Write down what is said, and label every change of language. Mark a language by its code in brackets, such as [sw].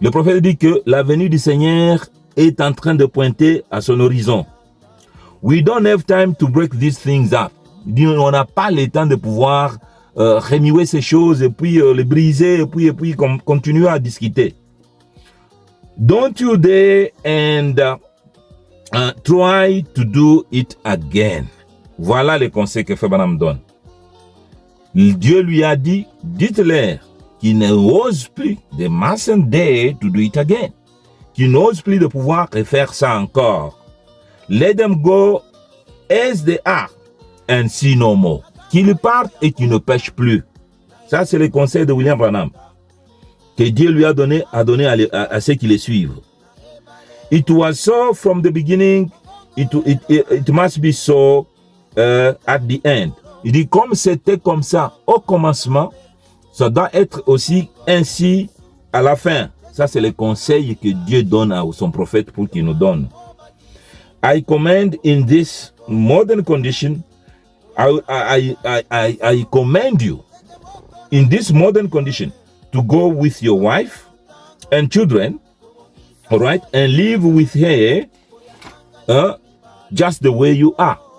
[fr] Le prophète dit que la venue du Seigneur est en train de pointer à son horizon. « [en] We don't have time to break these things up [fr] ». Il dit, on n'a pas le temps de pouvoir remuer ces choses et puis les briser et puis continuer à discuter. [en] Don't you dare and try to do it again. [fr] Voilà les conseils que Frère Branham donne. Dieu lui a dit, dites-leur qu'il n'ose plus, [en] they mustn't dare to do it again. [fr] Qu'il n'ose plus de pouvoir refaire ça encore. [en] Let them go as they are and see no more. [fr] Qu'ils partent et qu'ils ne pêchent plus. Ça, c'est le conseil de William Branham que Dieu lui a donné à ceux qui les suivent. [en] It was so from the beginning, it must be so at the end. [fr] Il dit comme c'était comme ça au commencement, ça doit être aussi ainsi à la fin. Ça, c'est le conseil que Dieu donne à son prophète pour qu'il nous donne. [en] I command in this modern condition, I command you in this modern condition to go with your wife and children, all right, and live with her just the way you are.